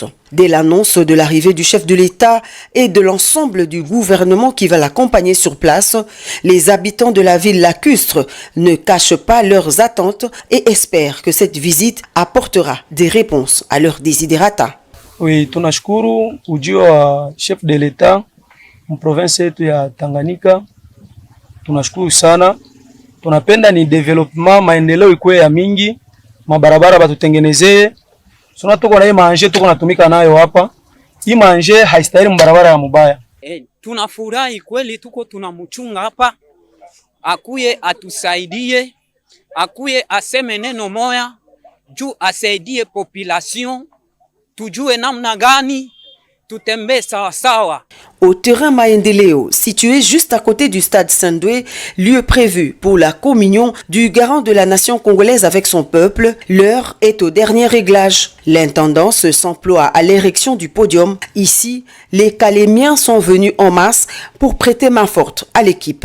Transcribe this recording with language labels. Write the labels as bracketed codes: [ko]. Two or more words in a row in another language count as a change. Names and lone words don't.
[fr] Dès l'annonce de l'arrivée du chef de l'État et de l'ensemble du gouvernement qui va l'accompagner sur place, les habitants de la ville lacustre ne cachent pas leurs attentes et espèrent que cette visite apportera des réponses à leurs desiderata. Oui, [sw] tunashukuru ujio wa [fr] chef de l'État [sw] province yetu ya Tanganyika. Tunashukuru sana. Tunapenda ni development, maendeleo ikuwe ya mingi, mabarabara batutengenezee. Sona tuko na hii manje tuko natumika nayo hapa. Hii manje haistahili mbarabara ya mubaya. Tunafurahi kweli tuko tunamchunga hapa. Akuye atusaidie, akuye aseme neno moya, juu asaidie population, tujue namna gani tutembee sawa sawa. [fr] Au terrain Maendeleo, situé juste à côté du stade Saint-Doué, lieu prévu pour la communion du garant de la nation congolaise avec son peuple, l'heure est au dernier réglage. L'intendance s'emploie à l'érection du podium. Ici, les Calémiens sont venus en masse pour prêter main forte à l'équipe.